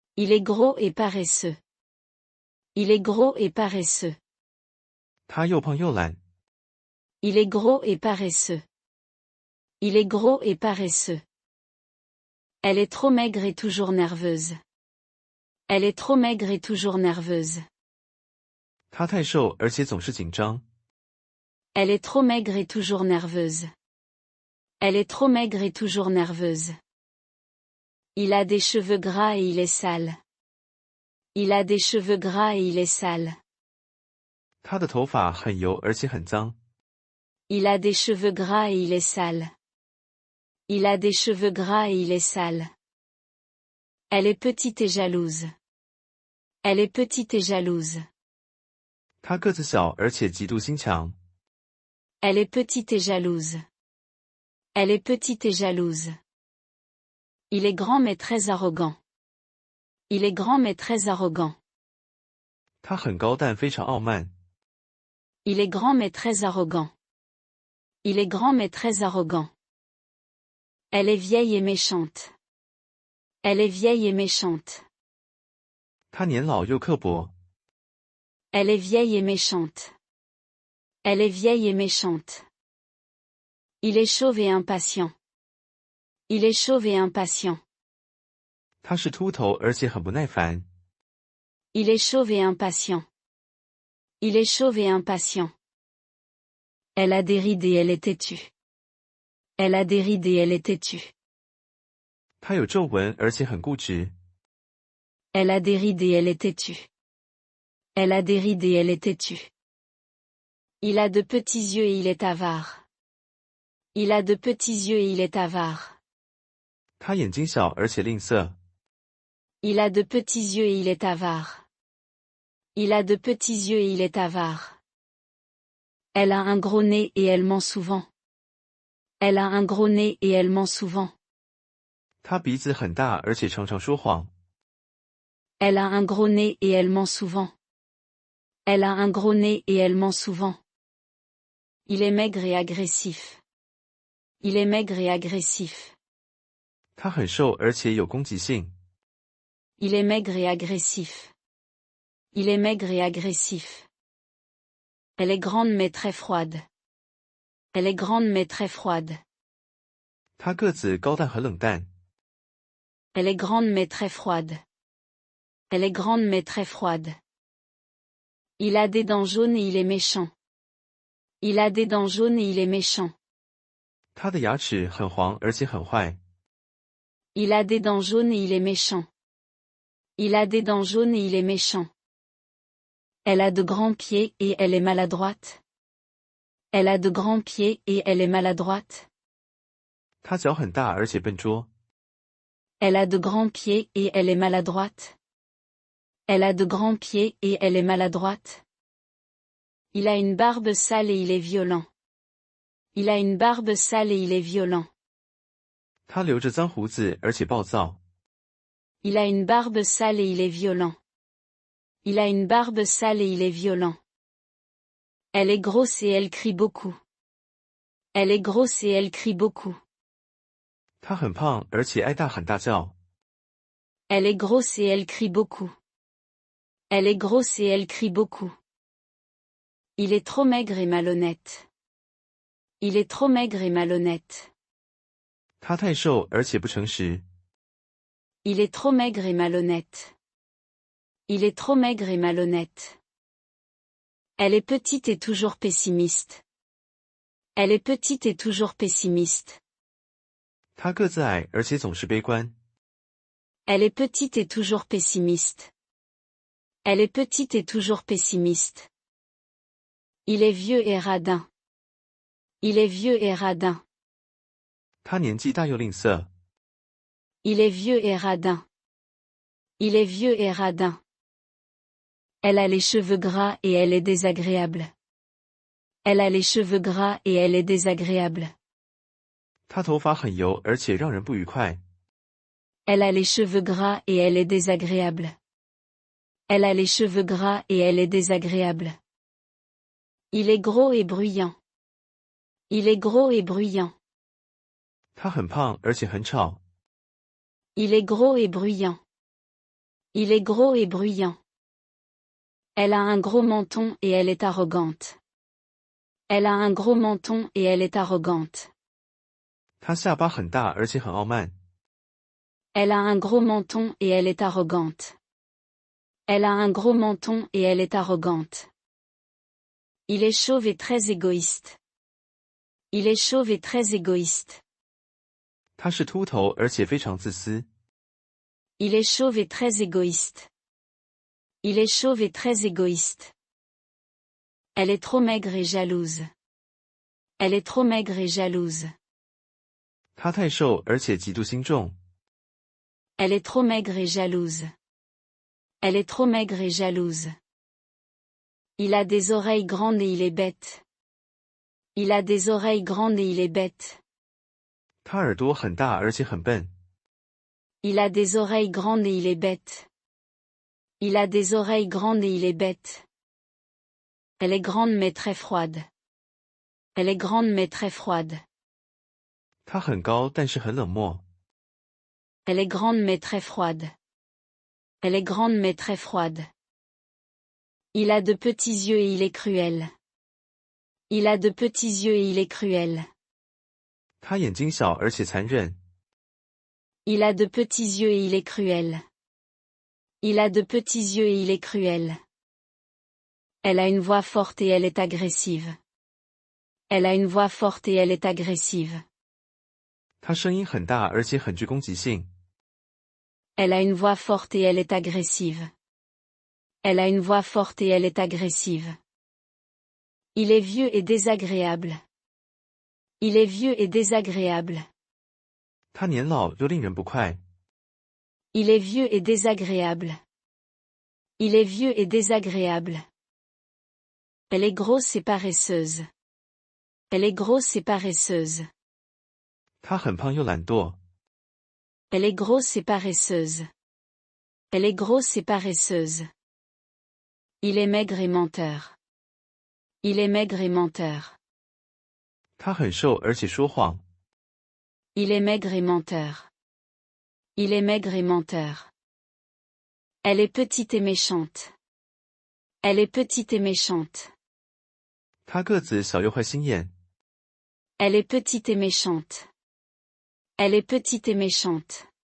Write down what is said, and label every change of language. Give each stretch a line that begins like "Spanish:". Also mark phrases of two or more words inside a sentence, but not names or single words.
French: Il est gros et paresseux. Il est gros et paresseux.
Chinese: 他又胖又懒。
French: Il est gros et paresseux. Il est gros et paresseux. Elle est trop maigre et toujours nerveuse. Elle est trop maigre et toujours nerveuse.
Chinese: 他太瘦而且总是紧张。
French: Elle est trop maigre et toujours nerveuse. Elle est trop maigre et toujours nerveuse. Il a des cheveux gras et il est sale. Il a des cheveux gras et il est sale.
Chinese: 他的头发很油而且很脏。
French: Il a des cheveux gras et il est sale. Il a des cheveux gras et il est sale. Elle est petite et jalouse. Elle est petite et jalouse.
Chinese: 他个子小而且极度心强。
French: Elle est petite et jalouse. Elle est petite et jalouse. Il est grand mais très arrogant. Il est grand mais très arrogant.
Chinese: 他很高但非常傲慢。
French: Il est grand mais très arrogant. Il est grand mais très arrogant. Elle est vieille et méchante. Elle est vieille et méchante.
Chinese: 他年老又刻薄。
French: Elle est vieille et méchante. Elle est vieille et méchante. Il est chauve et impatient. Il est chauve et impatient.
Chinese: 他是秃头而且很不耐烦。
French: Il est chauve et impatient. Il est chauve et impatient. Elle a des rides et elle est têtue. Elle a des rides et elle est têtue.
Chinese: 他有皱纹而且很固执。
French: Elle a des rides et elle est têtue. Elle a des rides et elle est têtue. Il a de petits yeux et il est avare. Il a de petits yeux et il est avare.
Chinese: 他眼睛小而且吝啬。
French: Il a de petits yeux et il est avare. Il a de petits yeux et il est avare. Elle a un gros nez et elle ment souvent. Elle a un gros nez et elle ment souvent.
Chinese: 他鼻子很大而且常常说谎。
French: Elle a un gros nez et elle ment souvent. Elle a un gros nez et elle ment souvent. Il est maigre et agressif. Il est maigre et agressif.
Chinese: 他很瘦而且有攻击性。
French: Il est maigre et agressif. Il est maigre et agressif. Elle est grande mais très froide. Elle est grande mais très froide.
Chinese: 他个子高但很冷淡。
French: Elle est grande mais très froide. Elle est grande mais très froide. Il a des dents jaunes et il est méchant. Il a des dents jaunes et il est méchant.
Chinese: 他的牙齿很黄而且很坏。
French: Il a des dents jaunes et il est méchant. Il a des dents jaunes et il est méchant. Elle a de grands pieds et elle est maladroite. Elle a de grands pieds et elle est maladroite.
Chinese: 他脚很大而且笨拙。
French: Elle a de grands pieds et elle est maladroite. Elle a de grands pieds et elle est maladroite. Il a une barbe sale et il est violent. Il a une barbe sale et il est violent.
Chinese: 他留着脏胡子而且暴躁。
French: Il a une barbe sale et il est violent. Il a une barbe sale et il est violent. Elle est grosse et elle crie beaucoup. Elle est grosse et elle crie beaucoup.
Chinese: 他很胖而且爱大喊大叫。
French: Elle est grosse et elle crie beaucoup. Elle est grosse et elle crie beaucoup. Il est trop maigre et malhonnête. Il est trop maigre et malhonnête.
Chinese: 他太瘦而且不诚实。
French: Il est trop maigre et malhonnête. Il est trop maigre et malhonnête. Elle est petite et toujours pessimiste. Elle est petite et toujours pessimiste.
Chinese: 他个子矮而且总是悲观。
French: Elle est petite et toujours pessimiste. Elle est petite et toujours pessimiste. Il est vieux et radin. Il est vieux et radin.
Chinese: 他年纪大又吝啬。
French: Il est vieux et radin. Il est vieux et radin. Elle a les cheveux gras et elle est désagréable. Elle a les cheveux gras et elle est désagréable.
Chinese: 他头发很油而且让人不愉快。
French: Elle a les cheveux gras et elle est désagréable. Elle a les cheveux gras et elle est désagréable. Il est gros et bruyant. Il est gros et bruyant.
Chinese: 他很胖而且很吵。
French: Il est gros et bruyant. Il est gros et bruyant. Elle a un gros menton et elle est arrogante. Elle a un gros menton et elle est arrogante.
Chinese: 她下巴很大而且很傲慢。
French: Elle a un gros menton et elle est arrogante. Elle a un gros menton et elle est arrogante. Il est chauve et très égoïste. Il est chauve et très égoïste.
Chinese: 她是秃头而且非常自私。
French: Il est chauve et très égoïste. Il est chauve et très égoïste. Elle est trop maigre et jalouse. Elle est trop maigre et jalouse.
Chinese: 她太瘦而且极度心重。
French: Elle est trop maigre et jalouse. Elle est trop maigre et jalouse. Il a des oreilles grandes et il est bête. Il a des oreilles grandes et il est bête.
Chinese: 她耳朵很大而且很笨。
French: Il a des oreilles grandes et il est bête. Il a des oreilles grandes et il est bête. Elle est grande mais très froide. Elle est grande mais très froide.
Chinese: 她很高但是很冷漠。
French: Elle est grande mais très froide. Elle est grande mais très froide. Il a de petits yeux et il est cruel. Il a de petits yeux et il est cruel.
Chinese: 她眼睛小而且残忍。
French: Il a de petits yeux et il est cruel. Il a de petits yeux et il est cruel. Elle a une voix forte et elle est agressive. Elle a une voix forte et elle est agressive.
Chinese: 她声音很大而且很具攻击性。
French: Elle a une voix forte et elle est agressive. Elle a une voix forte et elle est agressive. Il est vieux et désagréable. Il est vieux et désagréable.
Chinese: 她年老又令人不快。
French: Il est vieux et désagréable. Il est vieux et désagréable. Elle est grosse et paresseuse. Elle est grosse et paresseuse.
Chinese: 她很胖又懒惰。
French: Elle est grosse et paresseuse. Elle est grosse et paresseuse. Il est maigre et menteur. Il est maigre et menteur.
Chinese: 她很瘦而且说谎。
French: Il est maigre et menteur. Il est maigre et menteur. Elle est petite et méchante. Elle est petite et méchante.
Chinese: 她个子小又坏心眼。
French: Elle est petite et méchante. Elle est petite et méchante.